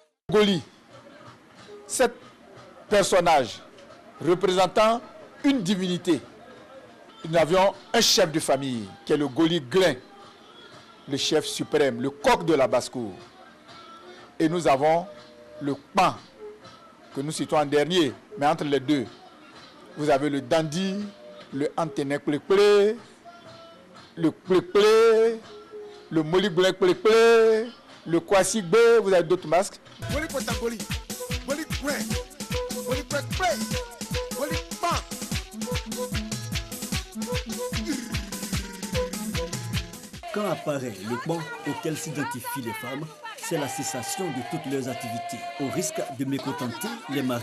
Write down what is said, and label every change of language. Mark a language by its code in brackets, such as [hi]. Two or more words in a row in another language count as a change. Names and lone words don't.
[fr] Goli, cet personnage représentant une divinité, nous avions un chef de famille qui est le Goli Glin, le chef suprême, le coq de la basse-cour. Et nous avons le Kpan, que nous citons en dernier, mais entre les deux, vous avez le Dandi, le Antené Kple, le Kple, le Moli Glin Kple, le Kwasi Gbe, vous avez d'autres masques. Quand apparaît le Kpan auquel s'identifient les femmes, c'est la cessation de toutes leurs activités, au risque de mécontenter les maris.